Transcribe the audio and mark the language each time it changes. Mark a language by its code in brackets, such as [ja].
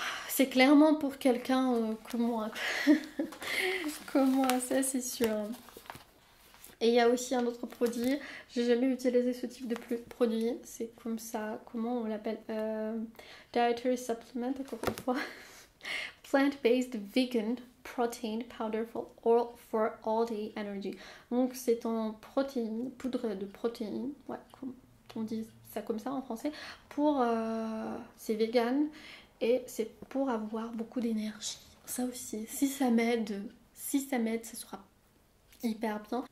[fr] C'est clairement pour quelqu'un comme moi. Comme moi, ça c'est sûr. Et il y a aussi un autre produit, j'ai jamais utilisé ce type de produit, c'est comme ça, comment on l'appelle, Dietary Supplement, encore une fois. [en] Plant-based vegan protein powder for all day energy. [fr] Donc c'est en protéine, poudre de protéine, ouais, on dit ça comme ça en français, pour c'est vegan et c'est pour avoir beaucoup d'énergie. Ça aussi, si ça m'aide, ça sera hyper bien.